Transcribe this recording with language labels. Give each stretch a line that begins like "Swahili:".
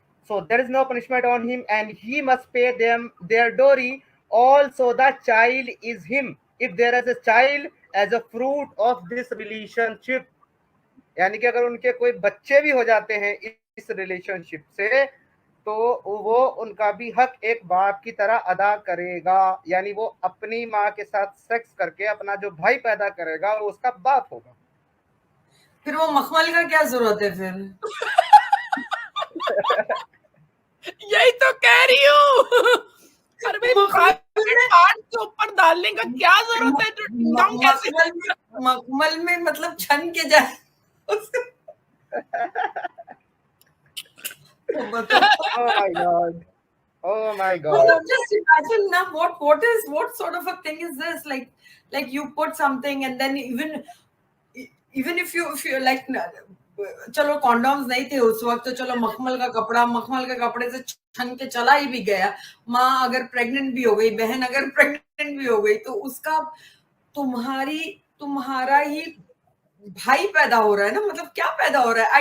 English: So there is no punishment on him and he must pay them their dowry. Also the child is him if there is a child as a fruit of this relationship.
Hindi: यानी कि अगर उनके कोई बच्चे भी हो जाते हैं इस रिलेशनशिप से, तो वो उनका भी हक एक बाप की तरह अदा करेगा, यानी वो अपनी माँ के साथ सेक्स करके अपना जो भाई पैदा करेगा वो उसका बाप होगा। फिर वो मखमल का क्या जरूरत है फिर? यही तो कह रही हूँ। अरे भाई पान के ऊपर डालने का क्या जरूरत है? जो टिंगडोंग कैसे मखमल में मतलब छन के जाए।
English: Oh my god. Oh my god. Well, just imagine now what sort of a thing is this? Like you put something and then even if you like,
Hindi: चलो कॉन्डोम्स नहीं थे उस वक्त, तो चलो मखमल के कपड़े से छन के चला ही भी गया। माँ अगर प्रेग्नेंट भी हो गई, बहन अगर प्रेग्नेंट भी हो गई, तो उसका तुम्हारा ही भाई पैदा हो रहा है ना, मतलब क्या पैदा हो रहा है?